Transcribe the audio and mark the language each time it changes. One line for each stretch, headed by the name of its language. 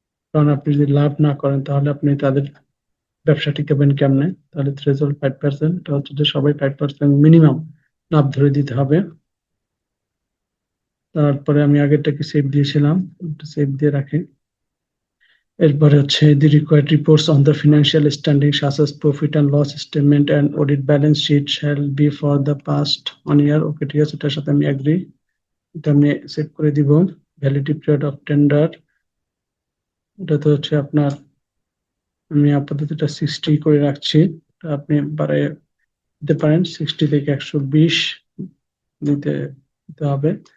Bangla: কারণ আপনি যদি লাভ না করেন তাহলে আপনি তাদের ব্যবসা টিকাবেন কেমনে। তাহলে থ্রেশহোল্ড 5%, এটা যে সবাই 5% মিনিমাম লাভ ধরে দিতে হবে। তারপরে আমি আগেরটাকে সেভ দিয়েছিলাম, সেভ দিয়ে রাখি। এরপরে হচ্ছে
English: the required reports on the financial standing such as profit and loss statement and audit balance sheet shall be for the past 1 year.
Bangla: ওকে, ঠিক আছে, এটার সাথে আমি এগ্রি। এটা আমি সেভ করে দিব। ভ্যালিডিটি পিরিয়ড অফ টেন্ডার, এটা তো হচ্ছে আপনার, আমি আপাতত এটা 60 করে রাখছি। আপনি বাড়ায় দিতে পারেন, 60 থেকে 120 দিতে দিতে হবে।